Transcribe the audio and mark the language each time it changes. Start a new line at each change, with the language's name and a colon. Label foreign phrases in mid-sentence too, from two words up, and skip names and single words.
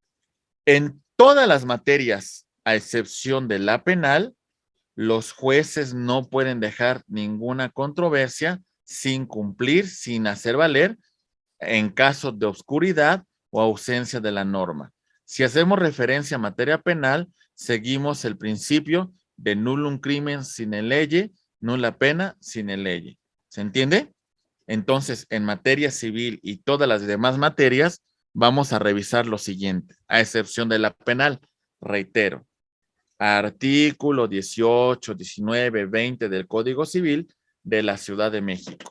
Spanish: En todas las materias, a excepción de la penal, los jueces no pueden dejar ninguna controversia sin cumplir, sin hacer valer, en caso de oscuridad o ausencia de la norma. Si hacemos referencia a materia penal, seguimos el principio de
Latin: nullum crimen sine lege, nulla pena sine lege.
Spanish: ¿Se entiende? Entonces, en materia civil y todas las demás materias, vamos a revisar lo siguiente, a excepción de la penal. Reitero, artículo 18, 19, 20 del Código Civil de la Ciudad de México.